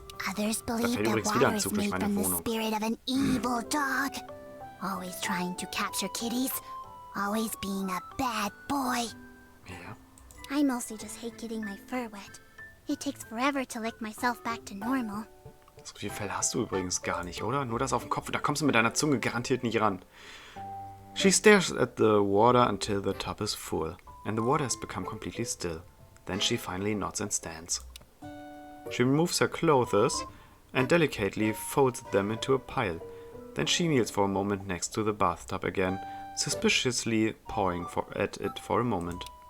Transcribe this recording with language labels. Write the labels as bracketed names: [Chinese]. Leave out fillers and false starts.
[English] Others believe that water is made from the spirit of an evil dog. Always trying to capture kitties. Always being a bad boy. [German] Ja. [English] I mostly just hate getting my fur wet. It takes forever to lick myself back to normal. [German] So viel Fell hast du übrigens gar nicht, oder? Nur das auf dem Kopf, da kommst du mit deiner Zunge garantiert nicht ran. [English] She stares at the water until the tub is full, and the water has become completely still. Then she finally nods and stands. She removes her clothes and delicately folds them into a pile. Then she kneels for a moment next to the bathtub again, suspiciously pawing at it for a moment.